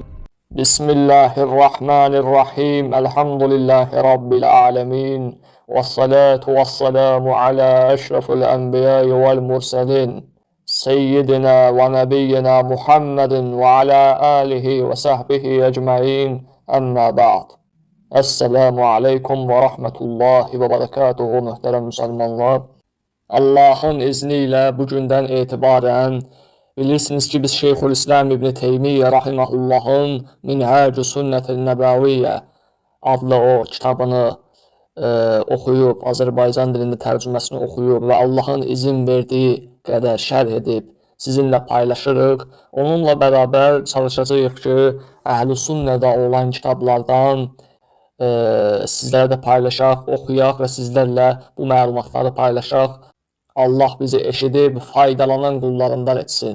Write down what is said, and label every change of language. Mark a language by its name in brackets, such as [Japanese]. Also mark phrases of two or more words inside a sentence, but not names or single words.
[Arabic] بسم الله الرحمن الرحيم. الحمد لله رب العالمين، والصلاة والسلام على أشرف الأنبياء والمرسلين سيدنا ونبينا محمد وعلى آله وصحبه أجمعين. أما بعد. السلام عليكم ورحمة الله وبركاته [Turkish] muhterem Müslümanlar. [Azerbaijani] Allah'ın izniyle bugünden itibaren bilirsiniz ki biz Şeyhülislam İbn Teymiyye Rahimahullah'ın Minhacü Sünnetil Nebaviyye adlı o kitabını okuyup, Azərbaycan dilində tərcüməsini okuyup ve Allah'ın izin verdiği qədər şərh edib sizinle paylaşırıq. Onunla beraber çalışacağıq ki, Əhl-i Sünnədə olan kitablardan sizlərlə də paylaşaq, oxuyaq və sizlərlə bu məlumatları paylaşaq. Allah bizi eşidib faydalanan qullarından etsin.